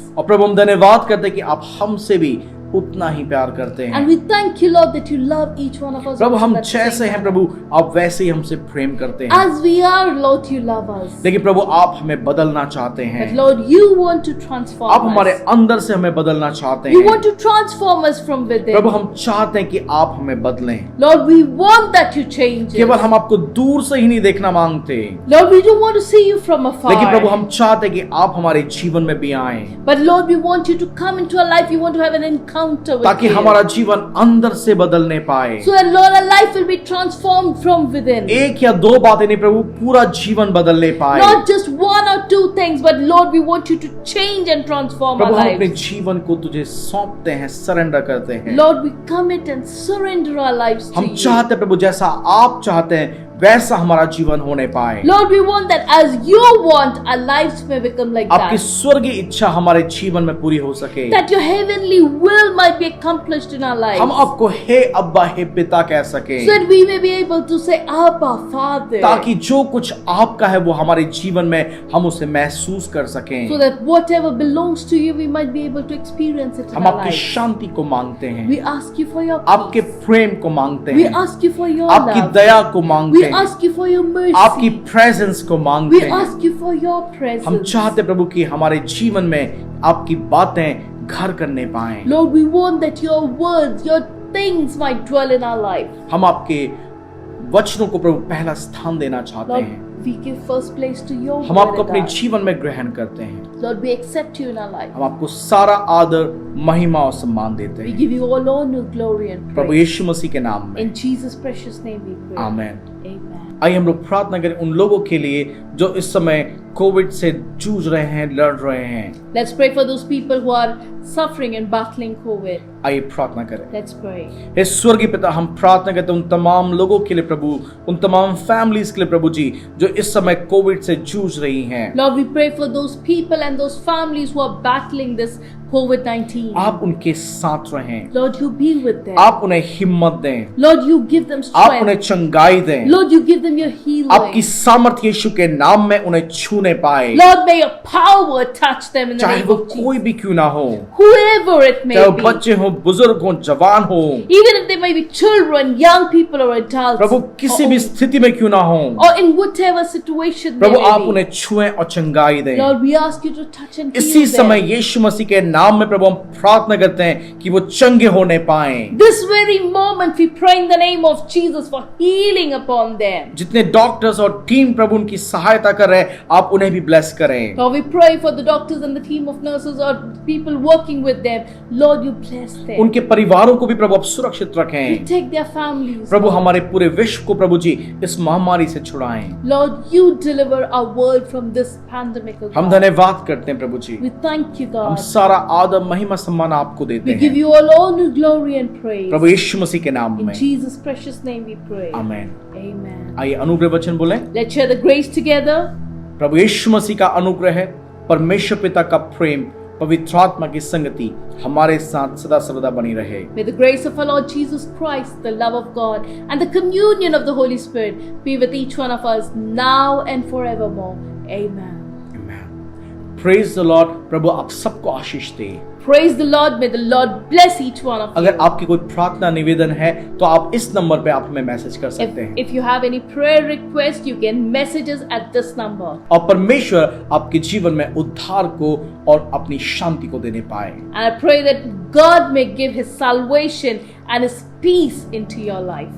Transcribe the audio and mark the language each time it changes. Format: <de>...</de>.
<hi>और प्रभु हम धन्यवाद करते हैं कि आप हमसे भी उतना ही प्यार करते हैं।</hi> <en>And we thank you, Lord, that you love each one of us.</en> <hi>Prabhu</hi> <en>also</en> <hi>हम</hi> <en>at the</en> <hi>जैसे</hi> <en>same</en> <hi>हैं</hi> <en>time.</en> <hi>प्रभु आप वैसे ही हमसे प्रेम करते हैं,</hi> <en>As we are, Lord, you love us.</en> <hi>लेकिन प्रभु आप हमें बदलना चाहते</hi> <en>But</en> <hi>हैं।</hi> <en>Lord, you want to transform</en> <hi>आप हमारे</hi> <en>us.</en> <hi>अंदर से हमें बदलना चाहते</hi> <en>You</en> <hi>हैं।</hi> <en>want to transform us from within.</en> <hi>प्रभु हम चाहते हैं कि आप हमें बदलें,</hi> <en>Lord, we want that you change</en> <hi>केवल</hi> <en>us.</en> <hi>हम आपको दूर से ही नहीं देखना मांगते,</hi> <en>Lord, we don't want to see you from</en> <hi>लेकिन प्रभु</hi> <en>afar.</en> <hi>हम चाहते हैं कि आप हमारे जीवन में भी आएं</hi> <en>But Lord, we want you to come into our life. We want to have an encounter with</en> <hi>ताकि</hi> <en>you.</en> <hi>हमारा जीवन अंदर से बदलने पाए।</hi> <en>So that Lord, our life will be transformed from within.</en> <hi>एक या दो बातें नहीं प्रभु, पूरा जीवन बदलने पाए।</hi> <en>Not just one or two things, but Lord, we want you to change and transform our</en> <hi>प्रभु हम अपने</hi> <en>lives.</en> <hi>जीवन को तुझे सौंपते हैं, सरेंडर करते हैं।</hi> <en>Lord, we commit and surrender our lives to</en> <hi>हम</hi> <en>you.</en> <hi>चाहते हैं प्रभु जैसा आप चाहते हैं वैसा हमारा जीवन होने पाए।</hi> <en>Lord, we want that as you want, our lives may become like</en> <hi>आपकी</hi> <en>that.</en> <hi>स्वर्गीय इच्छा हमारे जीवन में पूरी हो सके।</hi> <en>That your heavenly will might be accomplished in our lives.</en> <hi>हम आपको हे अब्बा हे पिता कह सके,</hi> <en>So that we may be able to say, Abba, Father.</en> <hi>ताकि जो कुछ आपका है वो हमारे जीवन में हम उसे महसूस कर सकें।</hi> <en>So that whatever belongs to you, we might be able to experience it in</en> <hi>हम</hi> <en>our</en> <hi>आपकी</hi> <en>lives.</en> <hi>शांति को मांगते हैं,</hi> <en>We ask you for your</en> <hi>आपके</hi> <en>peace.</en> <hi>प्रेम को मांगते</hi> <en>We</en> <hi>हैं,</hi> <en>ask you for your</en> <hi>आपकी</hi> <en>love.</en> <hi>दया को मांगते</hi> <en>We</en> <hi>हैं,</hi> <en>ask you for your</en> <hi>आपकी</hi> <en>mercy.</en> <hi>प्रेजेंस को मांगते</hi> <en>We</en> <hi>हैं।</hi> <en>ask you for your</en> <hi>हम</hi> <en>presence.</en> <hi>चाहते प्रभु कि हमारे जीवन में आपकी बातें घर करने पाए।</hi> <en>Lord, we want that your words, your things might dwell in our life.</en> <hi>हम आपके वचनों को प्रभु पहला स्थान देना चाहते</hi> <en>Lord,</en> <hi>हैं।</hi> <en>we give first place to your</en> <hi>हम</hi> <en>word</en> <hi>आपको</hi> <en>and</en> <hi>अपने</hi> <en>God.</en> <hi>जीवन में ग्रहण करते हैं।</hi> <en>Lord, we accept you in our life.</en> <hi>हम आपको सारा आदर, महिमा और सम्मान देते</hi> <en>We</en> <hi>हैं</hi> <en>give you all honor, glory and</en> <hi>Prabhu</hi> <en>praise.</en> <hi>यीशु मसीह के नाम में।</hi> <en>In Jesus' precious name we pray.</en> <hi>Amen.</hi> <en>Amen.</en> <hi>आइए हम लोग प्रार्थना करें उन लोगों के लिए जो इस समय कोविड से जूझ रहे हैं, लड़ रहे हैं।</hi> <en>Let's pray for those people who are suffering and battling COVID.</en> <hi>आइए प्रार्थना करें।</hi> <en>Let's pray.</en> <hi>हे स्वर्गीय पिता, हम प्रार्थना करते हैं उन तमाम लोगों के लिए प्रभु, उन तमाम फैमिलीज के लिए प्रभु जी, जो इस समय कोविड से जूझ रही हैं।</hi> <en>Lord, we pray for those people and those families who are battling this COVID-19.</en> <hi>आप उनके साथ रहें,</hi> <en>Lord, you be with them.</en> <hi>आप उन्हें हिम्मत दें,</hi> <en>Lord, you give them</en> <hi>आप उन्हें</hi> <en>strength.</en> <hi>चंगाई दें,</hi> <en>Lord, you give them your</en> <hi>आपकी</hi> <en>healing.</en> <hi>सामर्थ्य यीशु के नाम में उन्हें छूने पाए,</hi> <en>Lord, may your power touch them in the</en> <hi>चाहे</hi> <en>name</en> <hi>वो</hi> <en>of</en> <hi>कोई</hi> <en>Jesus.</en> <hi>भी क्यों ना हो,</hi> <en>Whoever it may</en> <hi>चाहे वो</hi> <en>be.</en> <hi>बच्चे हो, बुजुर्ग हो, जवान हो,</hi> <en>Even if they may be children, young people or adults.</en> <hi>प्रभु किसी भी स्थिति में क्यों ना हो,</hi> <en>or in whatever situation they</en> <hi>प्रभु आप</hi> <en>may be.</en> <hi>उन्हें छुएं और चंगाई दें।</hi> <en>Lord, we ask you to touch and</en> <hi>इसी</hi> <en>heal</en> <hi>समय</hi> <en>them.</en> <hi>यीशु मसीह के नाम में प्रभु हम प्रार्थना करते हैं कि वो चंगे होने पाएं।</hi> <en>This very moment we pray in the name of Jesus for healing upon them. जितने doctors और team प्रभु उनकी सहायता कर रहे हैं, आप उन्हें भी ब्लेस करें। Lord, we pray for the doctors and the team of nurses or people working with them. Lord, you bless them.</en> <hi>उनके परिवारों को भी प्रभु आप सुरक्षित रखें।</hi> <en>Protect their families.</en> <hi>प्रभु हमारे पूरे विश्व को प्रभु जी इस महामारी से छुड़ाएं।</hi> <en>Lord, you deliver our world from this pandemic. O</en> <hi>हम</hi> <en>God.</en> <hi>धन्यवाद करते हैं प्रभु जी,</hi> <en>We thank you,</en> <hi>हम</hi> <en>God.</en> <hi>सारा आदर महिमा सम्मान आपको देते</hi> <en>We give</en> <hi>हैं</hi> <en>you all honor, glory and praise.</en> <hi>प्रभु यीशु मसीह के नाम</hi> <en>In</en> <hi>में,</hi> <en>Jesus' precious name we pray.</en> <hi>आमीन।</hi> <en>Amen.</en> <hi>आइए अनुग्रह वचन बोले।</hi> <en>Let's share the grace together.</en> <hi>प्रभु यीशु मसीह का अनुग्रह है, परमेश्वर पिता का प्रेम, पवित्र आत्मा की संगति हमारे साथ सदा सर्वदा बनी रहे।</hi> <en>May the grace of our Lord Jesus Christ, the love of God, and the communion of the Holy Spirit be with each one of us now and forevermore. Amen. Praise the Lord.</en> <hi>प्रभु आप सबको आशीष दे।</hi> <en>Praise the Lord. May the Lord bless each one of</en> <hi>अगर</hi> <en>you.</en> <hi>आपकी कोई प्रार्थना निवेदन है तो आप इस नंबर पे आप हमें मैसेज कर सकते हैं</hi> <en>If you have any prayer request, you can message us at this number.</en> <hi>और परमेश्वर आपके जीवन में उद्धार को और अपनी शांति को देने पाए।</hi> <en>And I pray that God may give His salvation and His peace into your life.</en>